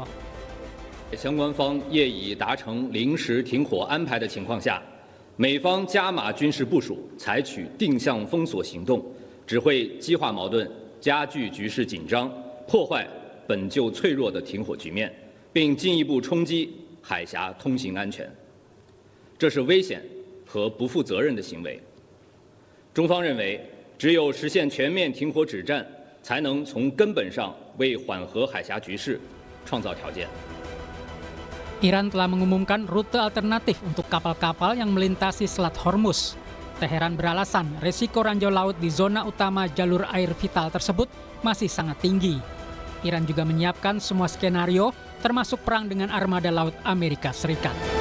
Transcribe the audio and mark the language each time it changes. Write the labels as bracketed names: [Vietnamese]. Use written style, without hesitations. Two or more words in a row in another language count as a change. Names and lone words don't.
[Chinese] 相关方业已达成临时停火安排的情况下，美方加码军事部署，采取定向封锁行动，只会激化矛盾，加剧局势紧张，破坏本就脆弱的停火局面，并进一步冲击海峡通行安全。这是危险和不负责任的行为。中方认为，只有实现全面停火止战，才能从根本上为缓和海峡局势创造条件。 [Indonesian] Iran telah mengumumkan rute alternatif untuk kapal-kapal yang melintasi Selat Hormuz. Teheran beralasan resiko ranjau laut di zona utama jalur air vital tersebut masih sangat tinggi. Iran juga menyiapkan semua skenario, termasuk perang dengan armada laut Amerika Serikat.